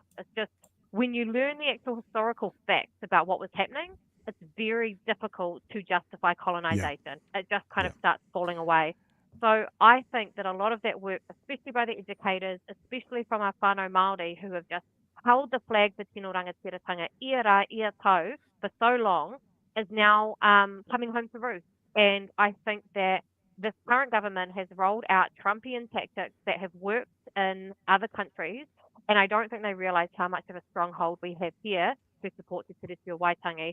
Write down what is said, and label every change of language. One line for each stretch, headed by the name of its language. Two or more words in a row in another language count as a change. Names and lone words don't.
English: It's just when you learn the actual historical facts about what was happening, it's very difficult to justify colonisation. It just kind of starts falling away. So I think that a lot of that work, especially by the educators, especially from our
Māori: whānau Māori
English: who have just held the flag for
Māori: Tino Rangatiratanga ia rā, ia tau
English: for so long, is now coming home to roost. And I think that this current government has rolled out Trumpian tactics that have worked in other countries, and I don't think they realise how much of a stronghold we have here to support Te Tiriti o Waitangi.